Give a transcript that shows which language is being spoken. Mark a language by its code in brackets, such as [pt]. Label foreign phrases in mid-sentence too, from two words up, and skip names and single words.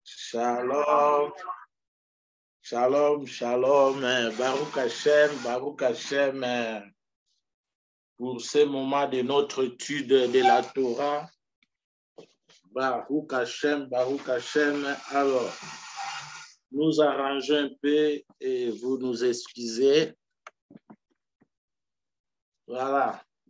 [he] שלום שלום שלום ברוך השם, [fr] pour ce moment de notre étude de la Torah. [he] ברוך השם. [fr] Alors, nous arrangeons un peu et vous nous excusez. Voilà.